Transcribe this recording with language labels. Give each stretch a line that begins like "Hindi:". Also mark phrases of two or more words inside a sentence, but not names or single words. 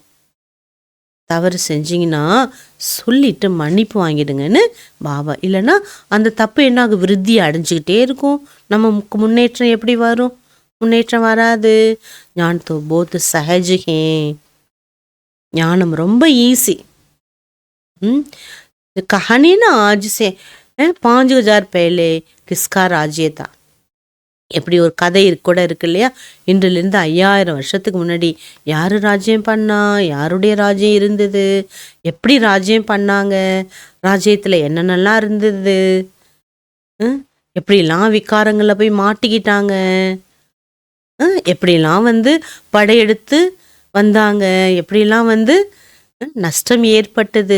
Tamil: தவறு செஞ்சீங்கன்னா சொல்லிட்டு மன்னிப்பு வாங்கிடுங்கன்னு பாபா. இல்லைன்னா அந்த தப்பு என்ன ஆகும், விருத்தி அடைஞ்சிக்கிட்டே இருக்கும். நம்ம முன்னேற்றம் எப்படி வரும்? முன்னேற்றம் வராது.
Hindi: ज्ञान तो बहुत सहज है.
Tamil: ஞானம் ரொம்ப ஈஸி.
Hindi: कहानी ना आज से 5000 पहले किसका राज्य था.
Tamil: எப்படி ஒரு கதை கூட இருக்கு இல்லையா? இன்றிலிருந்து 5000 வருஷத்துக்கு முன்னாடி யார் ராஜ்யம் பண்ணா, யாருடைய ராஜ்யம் இருந்தது, எப்படி ராஜ்யம் பண்ணாங்க, ராஜ்யத்தில் என்னென்னலாம் இருந்தது, எப்படிலாம் விகாரங்களில் போய் மாட்டிக்கிட்டாங்க, எப்படிலாம் படையெடுத்து வந்தாங்க, எப்படிலாம் நஷ்டம் ஏற்பட்டது.